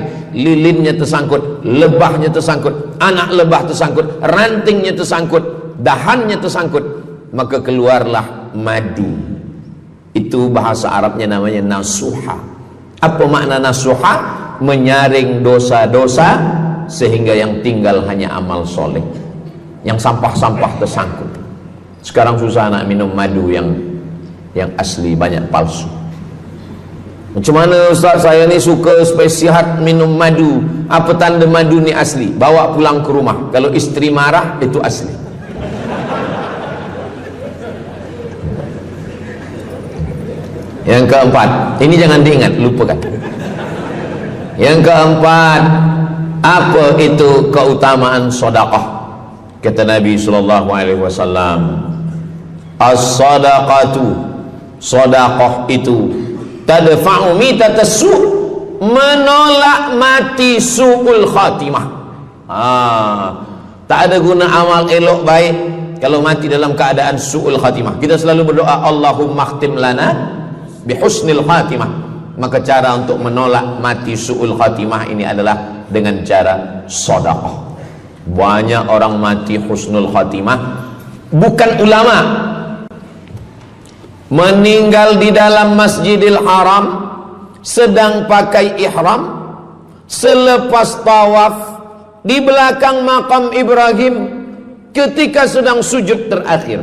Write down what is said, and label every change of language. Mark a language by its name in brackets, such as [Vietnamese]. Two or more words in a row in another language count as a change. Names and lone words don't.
[Malay] Lilinnya tersangkut, lebahnya tersangkut, anak lebah tersangkut, rantingnya tersangkut, dahannya tersangkut, maka keluarlah madu. Itu bahasa Arabnya namanya nasuha. Apa makna nasuha? Menyaring dosa-dosa sehingga yang tinggal hanya amal soleh, yang sampah-sampah tersangkut. Sekarang susah nak minum madu yang asli, banyak palsu. Macam mana Ustaz, saya ni suka supaya sihat minum madu. Apa tanda madu ni asli? Bawa pulang ke rumah, kalau istri marah itu asli. Yang keempat, ini jangan diingat, lupakan. Yang keempat, apa itu keutamaan sedekah? Kata Nabi [Arabic] صلى الله عليه وسلم, [Malay] as-sadaqatu, sedekah itu [Arabic] تدفع ميتة السوء', [Malay] menolak mati [Arabic] سوء الخاتمة. [Malay] Tak ada guna amal elok baik kalau mati dalam keadaan [Arabic] سوء الخاتمة. [Malay] Kita selalu berdoa, [Arabic] اللهم اختم لنا بحسن الخاتمة. [Malay] Maka cara untuk menolak mati [Arabic] سوء الخاتمة [Malay] ini adalah dengan cara sedekah. Banyak orang mati [Arabic] حسن الخاتمة, [Malay] bukan ulama, meninggal di dalam Masjidil Haram sedang pakai ihram, selepas tawaf di belakang makam Ibrahim ketika sedang sujud terakhir.